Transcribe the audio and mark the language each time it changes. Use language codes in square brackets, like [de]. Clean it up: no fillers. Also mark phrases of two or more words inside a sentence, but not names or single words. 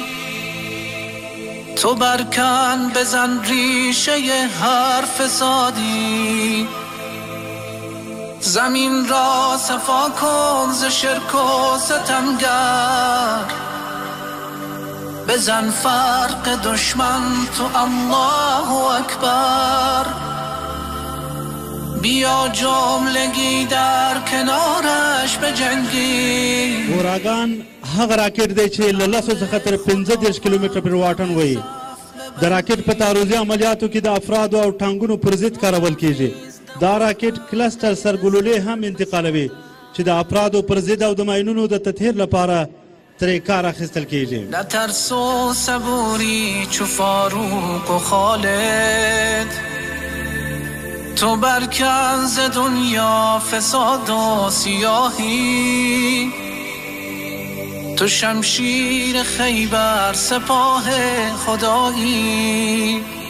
[fa] تو برکن بزن ریشه هر فسادی، زمین را صفا کن ز شرک و ستمگر. بزن فرق دشمن تو [ar] الله اکبر، [fa] بیا جملگی در کنارش بجنگی. [ps] اوراگان هغه راکټ دی چې له 10 څخه تر 15 کیلومتره پورې واټن وایي. د راکټ په تعرضي عملیاتو کې د افرادو او ټانګونو پر ضد کارول کیږي. دا راکټ کلسټر سرګلولې هم انتقالوي چې د افرادو پر ضد او د ماینونو د تطهیر لپاره ترې کار اخیستل کیږي. [fa] نه ترس و صبوری چو فاروق و خالد، تو برکن ز دنیا فساد و سیاهی. تو شمشیر خیبر سپاه خدایی.